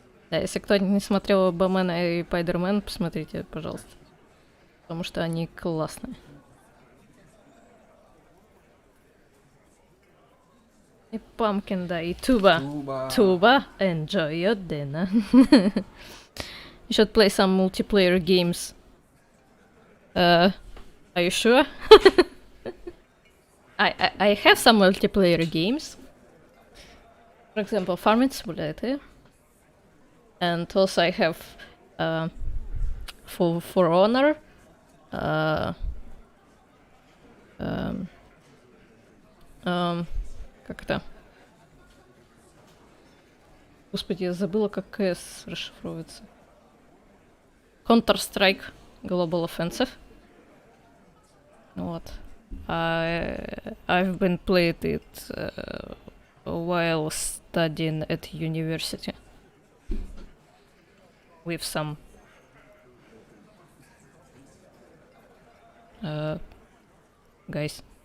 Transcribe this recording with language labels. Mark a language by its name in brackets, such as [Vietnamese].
[Russian] Да, если кто не смотрел Бэмена и Пайдермен, посмотрите, пожалуйста. Потому что они классные. И Pumpkin, да, и Tuba. [English] Tuba, enjoy your dinner. You should play some multiplayer games. Are you sure? I have some multiplayer games. For example, Farming Simulator. And also I have For Honor. [Russian] Как это? Господи, я забыла, как КС расшифровывается. Counter-Strike Global Offensive. Вот. [English] I've been played it while studying at university. With some guys.